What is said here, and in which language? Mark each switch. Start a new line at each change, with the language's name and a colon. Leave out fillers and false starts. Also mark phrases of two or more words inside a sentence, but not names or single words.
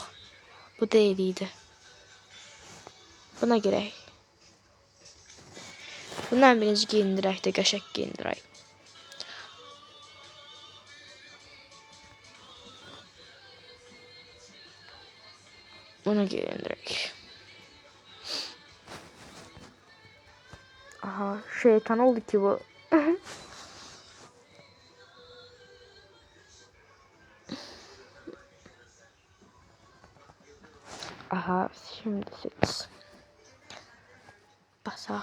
Azerbaijani: Bu deyil idi. Buna girək. Bundan birinci giyindirək də, qəşəng giyindirək. Bunu giyindirək. Aha, şeytan oldu ki bu.
Turkish: Aha, şimdi seç.
Azerbaijani: Basaq.